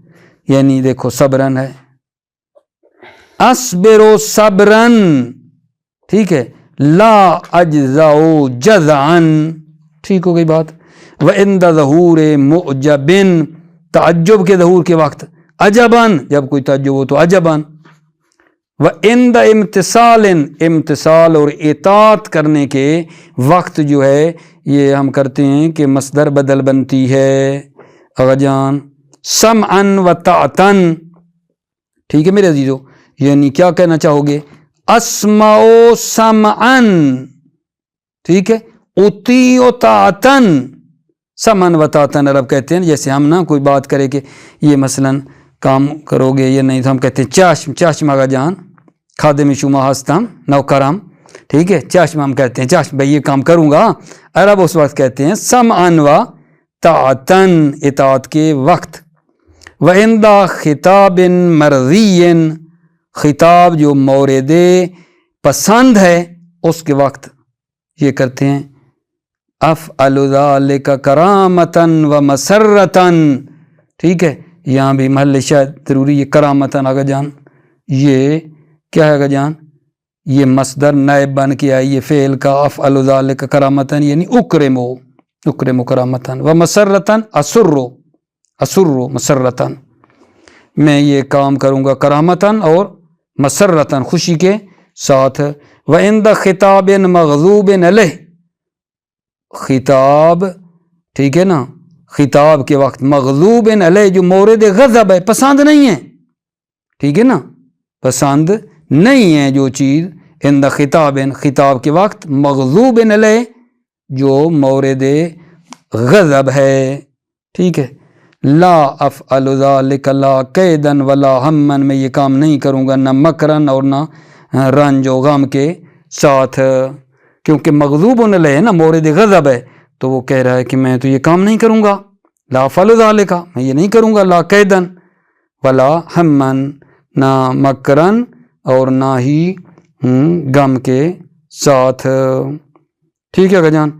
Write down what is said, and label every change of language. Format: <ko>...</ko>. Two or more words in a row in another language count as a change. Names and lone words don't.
<ur>یعنی دیکھو صبرن ہے،</ur> <ar>اصبر و صبرن،</ar> <ur>ٹھیک ہے،</ur> <ar>لا اجزاؤ جزعن،</ar> <ur>ٹھیک ہو گئی بات.</ur> <ar>وعند ظہور معجب،</ar> <ur>تعجب کے ظہور کے وقت، عجباً جب کوئی تعجب ہو تو عجباً.</ur> <ar>وعند امتثال،</ar> <ur>امتثال اور اطاعت کرنے کے وقت جو ہے یہ ہم کرتے ہیں کہ مصدر بدل بنتی ہے</ur> <fa>آقا جان.</fa> <ar>سمعن و طاعتن،</ar> <ur>ٹھیک ہے میرے عزیزو، یعنی کیا کہنا چاہو گے؟</ur> <ar>اسمع سمعن،</ar> <ur>ٹھیک ہے،</ur> <ar>اطیع طاعتن. سمعن و طاعتن</ar> <ur>عرب کہتے ہیں، جیسے ہم نا کوئی بات کرے کہ یہ مثلاً کام کرو گے یا نہیں، تو ہم کہتے ہیں</ur> <fa>چاشم، چاشم آقا جان، خادم شما ہستم نوکرم،</fa> <ur>ٹھیک ہے، چاشم ہم کہتے ہیں، چاشم بھائی یہ کام کروں گا. عرب اس وقت کہتے ہیں</ur> <ar>سمعن و طاعتن،</ar> <ur>اطاعت کے وقت.</ur> <ar>وعند خطاب مرضی،</ar> <ur>خطاب جو مورد پسند ہے اس کے وقت یہ کرتے ہیں</ur> <ar>افعل ذلک کرامتن و مسرتن،</ar> <ur>ٹھیک ہے. یہاں بھی محل شاید ضروری ہے، کرامتن</ur> <fa>آقا جان</fa> <ur>یہ کیا ہے</ur> <fa>آقا جان؟</fa> <ur>یہ مصدر نائب بن کے آئی ہے فعل کا.</ur> <ar>افعل ذلک کرامتن یعنی اکرمو، اکرمو کرامتن، و مسرتن اسرو، اسرو مسرتن،</ar> <ur>میں یہ کام کروں گا کرامتن اور مسرتن خوشی کے ساتھ.</ur> <ar>وعند خطاب مغضوب علیہ،</ar> <ur>خطاب ٹھیک ہے نا، خطاب کے وقت</ur> <ar>مغضوب علیہ</ar> <ur>جو مورد غضب ہے، پسند نہیں ہے، ٹھیک ہے نا، پسند نہیں ہے جو چیز.</ur> <ar>عند خطاب،</ar> <ur>خطاب کے وقت</ur> <ar>مغضوب علیہ</ar> <ur>جو مورد غضب ہے، ٹھیک ہے.</ur> <ar>لا افعل ذلک لا قیدن ولا ہمن،</ar> <ur>میں یہ کام نہیں کروں گا نہ مکرن اور نہ رنج و غم کے ساتھ، کیونکہ</ur> <ar>مغضوب علیہ</ar> <ur>ہے نا، مورد غضب ہے، تو وہ کہہ رہا ہے کہ میں تو یہ کام نہیں کروں گا.</ur> <ar>لا افعل ذلک،</ar> <ur>میں یہ نہیں کروں گا،</ur> <ar>لا قیدن ولا ہمن،</ar> <ur>نہ مکرن اور نہ ہی غم کے ساتھ، ٹھیک ہے جان.</ur>